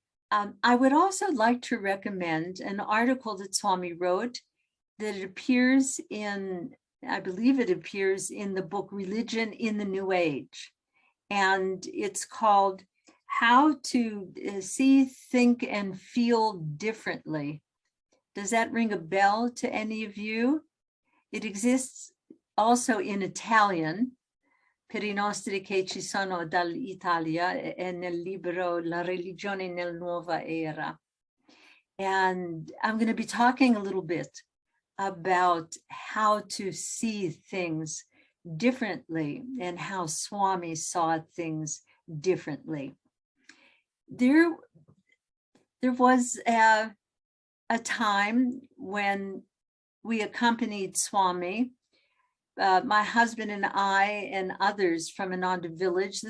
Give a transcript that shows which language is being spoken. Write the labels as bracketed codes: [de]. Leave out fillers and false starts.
[en] I would also like to recommend an article that Swami wrote that appears in, I believe it appears in the book Religion in the New Age. And it's called How to See, Think, and Feel Differently. Does that ring a bell to any of you? It exists also in Italian. [it] per i nostri che ci sono dall'Italia e nel libro La religione nel nuova era. [en] And I'm going to be talking a little bit about how to see things differently and how Swami saw things differently. There was a time when we accompanied Swami, my husband and I and others from Ananda village.